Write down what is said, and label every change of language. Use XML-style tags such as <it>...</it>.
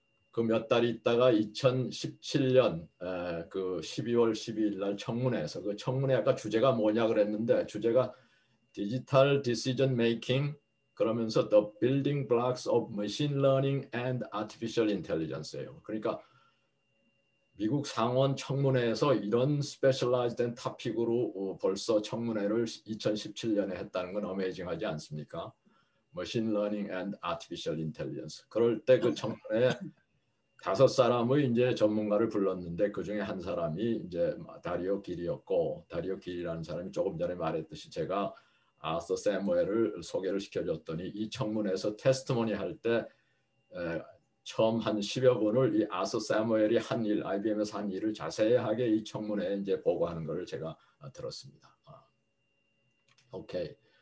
<ko>그 몇 달 있다가 2017년 그 12월 12일 날 청문회에서 그 청문회 아까 주제가 뭐냐 그랬는데 주제가 디지털 디시전 메이킹 그러면서</ko> <en>The Building Blocks of Machine Learning and Artificial Intelligence</en> <ko>예요. 그러니까 미국 상원 청문회에서 이런 스페셜라이즈된 토픽으로 벌써 청문회를 2017년에 했다는 건 어메이징하지 않습니까?</ko> <en>Machine Learning and Artificial Intelligence.</en> <ko>그럴 때 그 청문회에 5사람의 이제 전문가를 불렀는데 그 중에 한 사람이 이제 다리오 길이었고, 다리오 길이라는 사람이 조금 전에 말했듯이 제가 아서 세무엘을 소개를 시켜줬더니 이 청문회에서 테스트모니 할 때 처음 한 10여 분을 이 아서 세무엘이 한 일, IBM에서 한 일을 자세하게 이 청문회에 이제 보고하는 것을 제가 들었습니다. 오케이.</ko>